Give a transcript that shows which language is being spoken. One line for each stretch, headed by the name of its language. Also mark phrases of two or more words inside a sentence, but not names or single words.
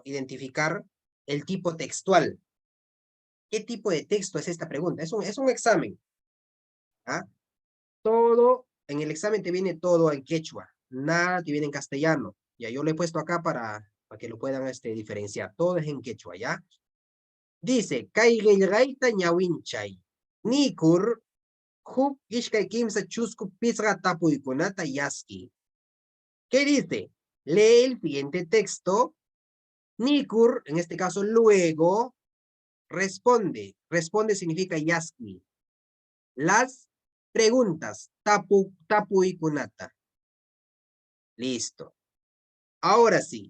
Spanish: Identificar el tipo textual. ¿Qué tipo de texto es esta pregunta? Es un examen. ¿Ah? Todo, en el examen te viene todo en quechua, nada te viene en castellano. Ya yo lo he puesto acá para que lo puedan diferenciar. Todo es en quechua, ¿ya? Dice,
Quechua: Kaigelgaita ñawinchay, Nikur, Huk Ishkai Kimsa Chusku Pisga Tapuikunata Yaski.
Spanish: ¿Qué dice? Lee el siguiente texto. Nikur, en este caso, luego, responde. Responde significa Yaski. Las preguntas. Tapuikunata. Listo. Ahora sí.